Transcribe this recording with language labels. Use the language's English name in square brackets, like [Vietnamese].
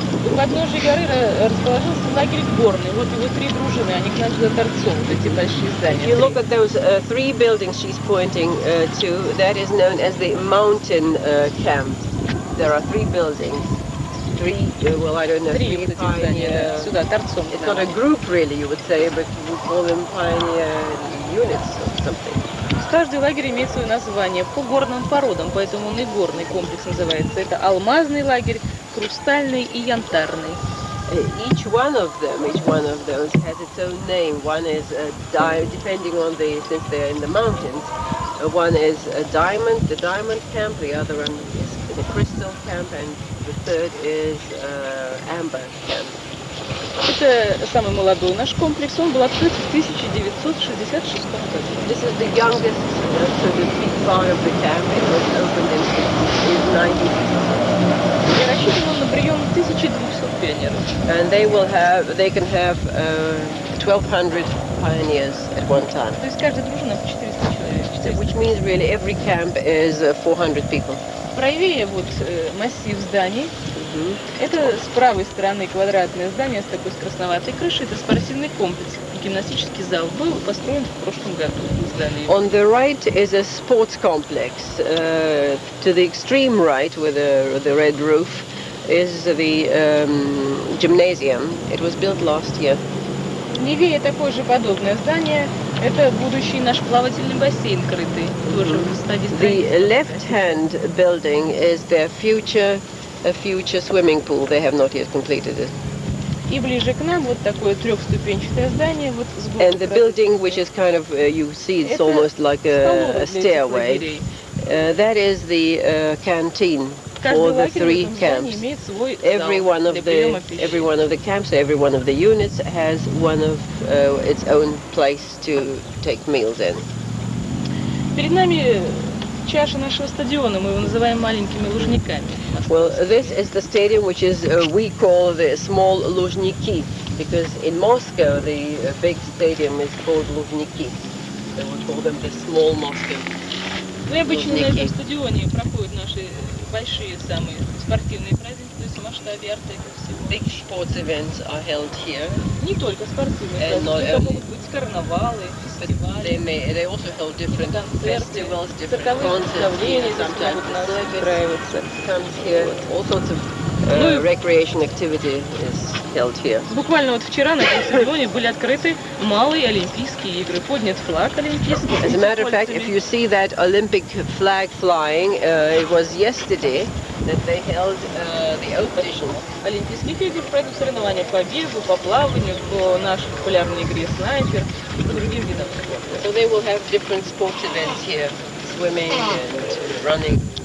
[Russian] у подножия горы расположился лагерь горный. Вот его 3 дружины, они к нам туда торцом, вот эти большие здания. [English] If you look at those 3 buildings she's pointing to, that is known as the mountain camp. There are 3 buildings. 3, well, I don't know, 3 [Russian] вот эти здания, [English] pioneer. [Russian] да, сюда торцом. [English] It's not a group really, you would say, but you call them pioneer units or something. [Russian] Каждый лагерь имеет свое название по горным породам, поэтому он и горный комплекс называется. Это алмазный лагерь, хрустальный и янтарный. [English] Each one of those has its own name. One is depending on since they're in the mountains, one is a diamond, the diamond camp, the other one is the crystal camp, and the third is amber camp. [Russian] Это самый молодой наш комплекс, он был открыт в 1966 году. [English] This is the youngest, so the big part of the camp. It was opened in 1960. [Russian] И рассчитан он на прием 1200 пионеров. [English] And they can have 1,200 pioneers at one time. [Russian] То есть каждая дружина по 400 человек. [English] 400. Which means really every camp is 400 people. [Russian] Правее вот массив зданий. Это с правой стороны квадратное здание с такой красноватой крышей. Это спортивный комплекс. Гимнастический зал был построен в прошлом году. [English] On the right is a sports complex. To the extreme right, with the red roof, is the gymnasium. It was built last year. [Russian] Левее такое же подобное здание. Это будущий наш плавательный бассейн крытый. Тоже в стадии строительства. [English] The left-hand building is their a future swimming pool. They have not yet completed it. [Russian] И ближе к нам вот такое трехступенчатое здание. Вот [English] And the building, which is kind of, you see, it's almost like a stairway. That is the canteen for the 3 camps. Every one of the camps, every one of the units has one of its own place to take meals in. [Russian] Перед нами чаша нашего стадиона, мы его называем маленькими лужниками. [English] Well, this is the stadium which is we call the small Luzhniki, because in Moscow the big stadium is called Luzhniki. They would call them the small Moscow. [Russian] Ну и обычно на этом стадионе проходят наши большие самые спортивные праздники, то есть в масштабе Артека всего. [English] Big sports events are held here. [Russian] Не только спортивные праздники, это могут быть карнавалы, фестивали. [English] They also hold different festivals, different [Russian] цирковые [English] concerts. [Russian] представления, [English] Sometimes [Russian] могут [English] the circus [Russian] устраиваться. [English] comes here. All sorts of recreation activity is held here. [Russian] Буквально вот вчера на этом стадионе были открыты малые Олимпийские игры, поднят флаг олимпийский. [English] As a matter of fact, if you see that Olympic flag flying, it was yesterday that they held the opening. [Russian] Олимпийских игр пройдут соревнования по бегу, по плаванию, по нашей популярной игре снайпер и по другим видам спорта. [English] So they will have different sports events here, swimming and running.